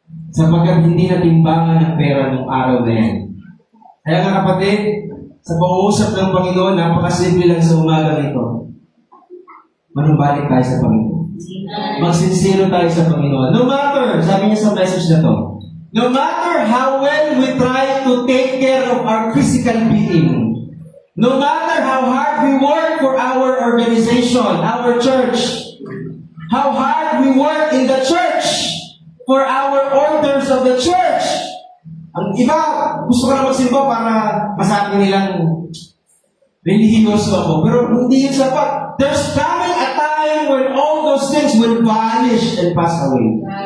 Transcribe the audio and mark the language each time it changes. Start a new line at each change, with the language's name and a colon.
Filipino: Sapagkat hindi natimbangan ng pera ng araw na yan. Kaya nga kapatid, sa pangungusap ng Panginoon, napakasimple lang sa umaga nito. Manumbalik tayo sa Panginoon. Magsinsino tayo sa Panginoon.
English: No matter,
Filipino: sabi niya sa message na to,
English: no matter how well we try to take care of our physical being, no matter how hard we work for our organization, our church, how hard we work in the church for our orders of the church.
Filipino: Ang iba, gusto ko na magsimba para masabi nilang relihiyoso ako. Pero hindi yun sapat.
English: There's coming a time when all those things will vanish and pass away.